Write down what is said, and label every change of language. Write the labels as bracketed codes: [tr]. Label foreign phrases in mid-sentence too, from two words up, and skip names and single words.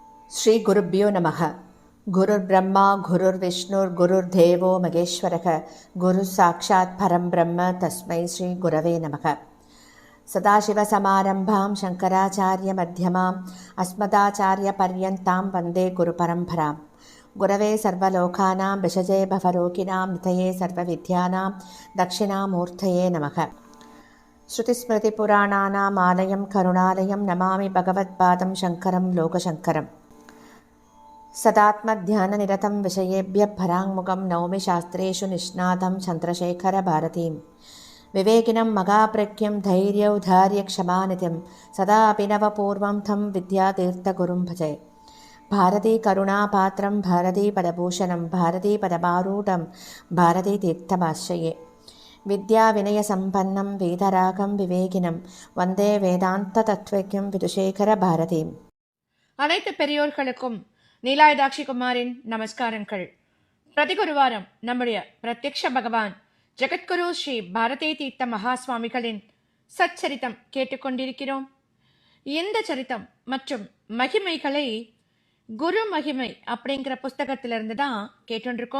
[sa] ஸ்ரீ குருப்யோ நமக. குருர் பிரம்மா குருர் விஷ்ணுர் குருர் தேவோ மகேஸ்வரக குரு சாட்சாத் பரம் பிரம்ம தஸ்மை ஸ்ரீ குரவே நமக. சதாசிவசமாரம்பாம் சங்கராச்சாரிய மத்தியமாம் அஸ்மதாச்சாரிய பர்யந்தாம் வந்தே குரு பரம்பராம். குரவே சர்வலோகானாம் விஷஜே பவரோகிணாம் நிதயே சர்வவித்யானாம் தட்சிணாமூர்த்தயே நமக. ஸ்ருதிஸ்மிருதிபுராணானாம் ஆலயம் கருணாலயம் நமாமி பகவத்பாதம் சங்கரம் லோகசங்கரம். सदात्मध्याननिरतं विषयेभ्यः पराङ्मुखं नौमि शास्त्रेषु निष्णातं चन्द्रशेखरभारतीं विवेकिनं मगाप्रज्ञं धैर्यौधार्यक्षमानिधिं सदा अभिनवपूर्वं तं विद्यातीर्थगुरुं भजे. भारतीकरुणापात्रं भारतीपदभूषणं भारतीपदमारूढं भारतीतीर्थमाश्रये. विद्याविनयसम्पन्नं वेदरागं विवेकिनं वन्दे वेदान्ततत्त्वज्ञं विदुशेखरभारतीम्. [ta] அனைத்து பெரியோர்களுக்கும் நீலாயுதாட்சி குமாரின் நமஸ்காரங்கள். பிரதிகுருவாரம் நம்முடைய பிரத்யக்ஷ பகவான் ஜெகத்குரு ஸ்ரீ பாரதி தீர்த்த மகா சுவாமிகளின் சச்சரித்தம் கேட்டுக்கொண்டிருக்கிறோம். இந்த சரித்தம் மற்றும் மகிமைகளை குரு மகிமை அப்படிங்கிற புஸ்தகத்திலிருந்து தான் கேட்டுருக்கோம்.